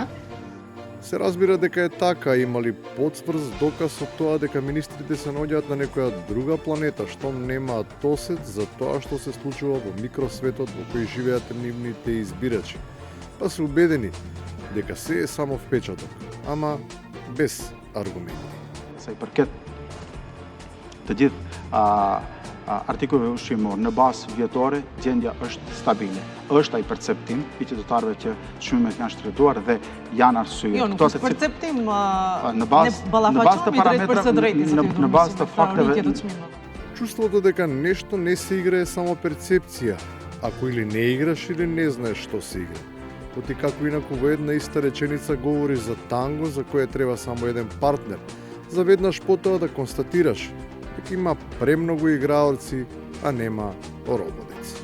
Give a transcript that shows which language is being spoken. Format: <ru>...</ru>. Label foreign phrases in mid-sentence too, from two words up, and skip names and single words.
<mk>Се разбира дека е така, имали потврз доказ од тоа дека министрите се наоѓаат на некоја друга планета што немаат досет за тоа што се случува во микросветот во кој живеат нивните избирачи. Па се убедени дека се е само впечаток, ама без аргументи.</mk> <sq>Sa i përket të gjithë artikujve ushqimor në bazë vjetore, gjendja është stabile. Është ai perceptim i qytetarëve që çmimet janë shtrëtuar dhe janë arsye. Jo, nuk është perceptim, në bazë të parametrave, në bazë të fakteve.</sq> <mk>Чувството дека нешто не се играе само перцепција, ако или не играш или не знаеш што се игра. Оти како инаку во една иста реченица говориш за танго за кое треба само еден партнер, за веднаш потоа да констатираш дека има премногу играорци, а нема роботеци.</mk>